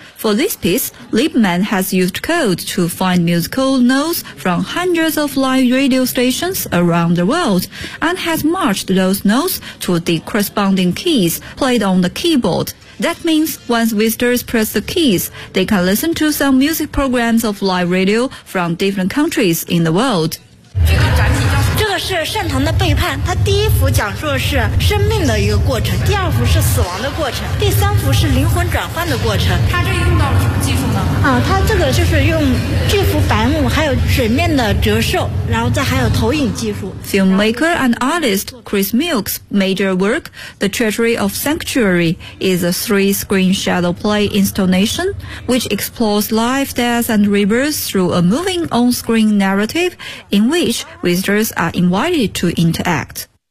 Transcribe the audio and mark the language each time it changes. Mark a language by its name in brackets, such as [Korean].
[English] For this piece, Lieberman has used code to find musical notes from hundreds of live radio stations around the world and has matched those notes to the corresponding keys played on the keyboard. That means once visitors press the keys, they can listen to some music programs of live radio from different countries in the world. [Chinese] 这个展品叫这个是善堂的背叛，它第一幅讲述的是生命的一个过程，第二幅是死亡的过程，第三幅是灵魂转换的过程。它这用到了什么技术呢？它这个就是用这幅白幕还有水面的折射，然后再还有投影技术。 [English] Filmmaker and artist Chris Milk's major work, The Treasury of Sanctuary, is a three-screen shadow play installation which explores life, death, and rebirth through a moving on-screen narrative in which visitors are invited to interact.